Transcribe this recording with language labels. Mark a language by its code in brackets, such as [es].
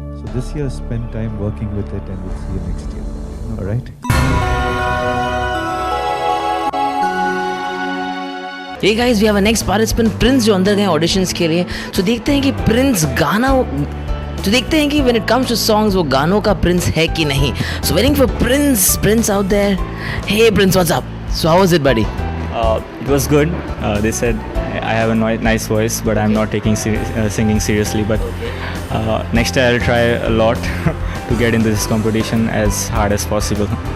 [en] So this year, spend time working with it, and we'll see you next year. All right? Hey guys, we have a next participant, Prince, [hi] जो अंदर गए auditions के लिए. तो देखते हैं कि प्रिंस गाना, तो देखते हैं कि [en] when it comes to songs [hi] वो गानों का प्रिंस है कि नहीं. [en] So waiting for Prince out there. Hey Prince, what's up? So how was it, buddy? It was good. They said I have a nice voice, but I'm not taking singing seriously. But next year I'll try a lot to get into this competition as hard as possible.